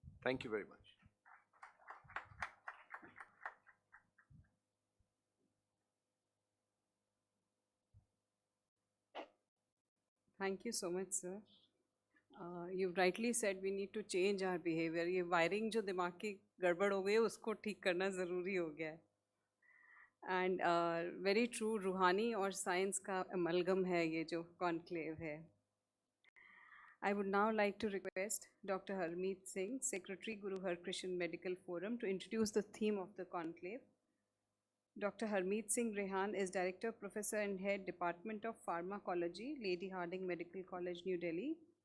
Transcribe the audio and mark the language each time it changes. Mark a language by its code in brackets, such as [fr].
[en] Thank you very much. Thank you so much, sir. You've rightly said we need to change our behavior. [hi] ये wiring जो दिमाग की गड़बड़ हो गई है उसको ठीक करना ज़रूरी हो गया है. [en] And very true, [hi] रूहानी और साइंस का amalgam है ये जो conclave है. [en] I would now like to request Dr. Harmeet Singh, Secretary Guru Har Krishan Medical Forum, to introduce the theme of the conclave. Dr. Harmeet Singh Rehan is Director, Professor and Head, Department of Pharmacology, Lady Hardinge Medical College, New Delhi.